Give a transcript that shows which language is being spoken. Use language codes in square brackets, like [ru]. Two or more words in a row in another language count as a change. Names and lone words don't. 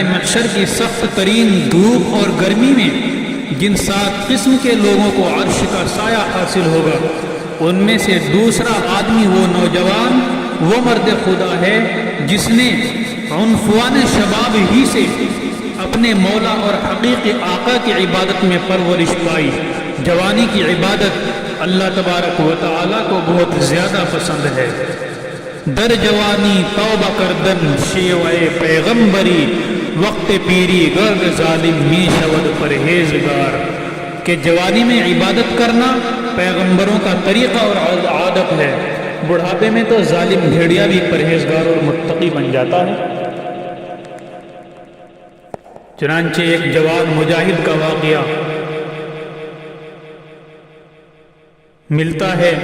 [ur] محشر کی سخت ترین دھوپ اور گرمی میں جن 7 قسم کے لوگوں کو عرش کا سایہ حاصل ہوگا، ان میں سے دوسرا آدمی وہ نوجوان، وہ مرد خدا ہے جس نے عنفوان شباب ہی سے اپنے مولا اور حقیقی آقا کی عبادت میں پرورش پائی۔ جوانی کی عبادت اللہ تبارک و تعالیٰ کو بہت زیادہ پسند ہے۔ [fa] در جوانی توبہ کردن شیوئے پیغمبری، وقت پیری گرد ظالم می شود پرہیزگار، [ur] کہ جوانی میں عبادت کرنا پیغمبروں کا طریقہ اور عادت ہے، بڑھاپے میں تو ظالم بھیڑیا بھی پرہیزگار اور متقی بن جاتا ہے۔ چنانچہ ایک جوان مجاہد کا واقعہ ملتا ہے۔